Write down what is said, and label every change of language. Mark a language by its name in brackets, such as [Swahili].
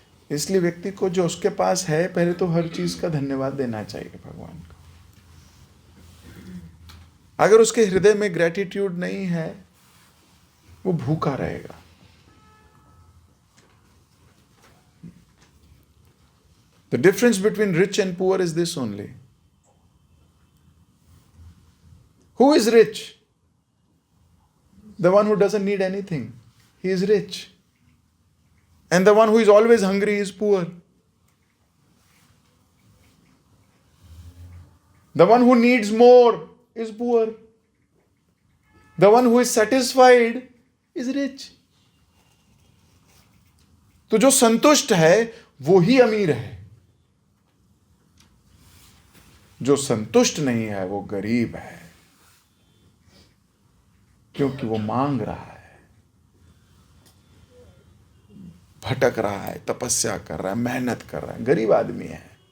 [Hindi] इसलिए व्यक्ति को जो उसके पास है, पहले तो हर चीज का धन्यवाद देना चाहिए भगवान को। अगर उसके हृदय में ग्रेटिट्यूड नहीं है, वो भूखा रहेगा। [English] The difference between rich and poor is this only. Who is rich? The one who doesn't need anything. He is rich. And the one who is always hungry is poor. The one who needs more is poor. The one who is satisfied is rich. [Hindi] तो जो संतुष्ट है वो ही अमीर है, जो संतुष्ट नहीं है वो गरीब है, क्योंकि वो मांग रहा है, भटक रहा है, तपस्या कर रहा है, मेहनत कर रहा है, गरीब आदमी है।